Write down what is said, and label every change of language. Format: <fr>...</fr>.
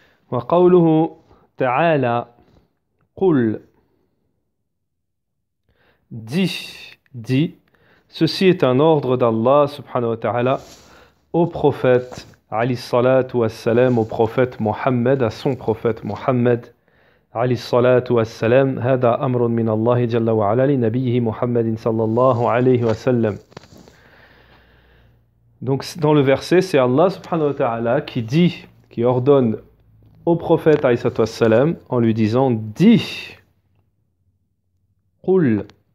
<ar>وقوله تعالى قل</ar> <fr>dit, ceci est un ordre d'Allah subhanahu wa ta'ala au prophète Ali salatu wassalam, au prophète Mohammed, à son prophète Mohammed Ali salatu wassalam.</fr> <ar>هذا أمر من الله جل وعلا لنبيه محمد صلى الله عليه وسلم.</ar> <fr>Donc dans le verset, c'est Allah subhanahu wa ta'ala qui dit, qui ordonne au prophète Ali salatu wassalam en lui disant dis, قل.</fr>